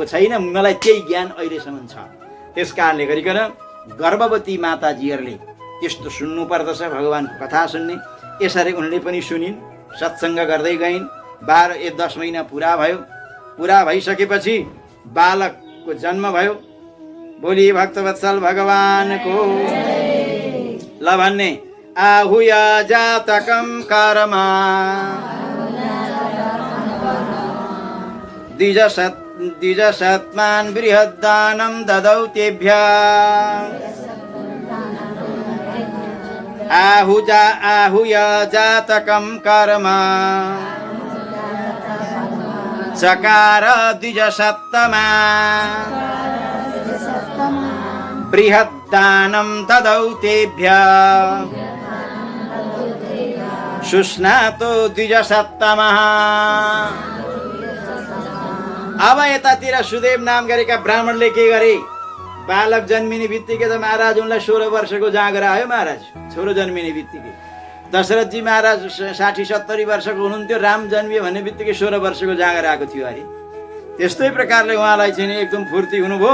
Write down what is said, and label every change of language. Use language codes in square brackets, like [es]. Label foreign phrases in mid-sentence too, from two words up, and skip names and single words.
[ne] मलाई त्यही ज्ञान अहिलेसम्म छ। त्यस कारणले गरिकन गर्भवती माताजीहरूले त्यस्तो सुन्नु पर्दछ, भगवानको कथा सुन्ने। यसरी उनले पनि सुनिन्, सत्सङ्ग गर्दै गइन्। 10 महिना पुरा भयो। पुरा भइसकेपछि बालकको जन्म भयो। बोली भक्तवत्सल भगवानको। ल भन्ने, [sa] आहुय जातकं कर्मा द्विजसत्मान् बृहद्दानं ददौ तेभ्यः। आहुय जातकं कर्म चकार द्विजसत्तमा बृहद्दानं ददौ तेभ्यः। शुष्णातो द्विजसत्तमः। [ne] अब यतातिर सुदेव नाम गरेका ब्राह्मणले के गरे? बालक जन्मिने बित्तिकै त महाराज उनलाई 16 वर्षको जाँगर आयो। महाराज छोरो जन्मिने बित्तिकै दशरथजी महाराज 60-70 वर्षको हुनुहुन्थ्यो। राम जन्मियो भन्ने बित्तिकै 16 वर्षको जाँगर आएको थियो अरे। त्यस्तै प्रकारले उहाँलाई चाहिँ एकदम फुर्ती हुनुभयो।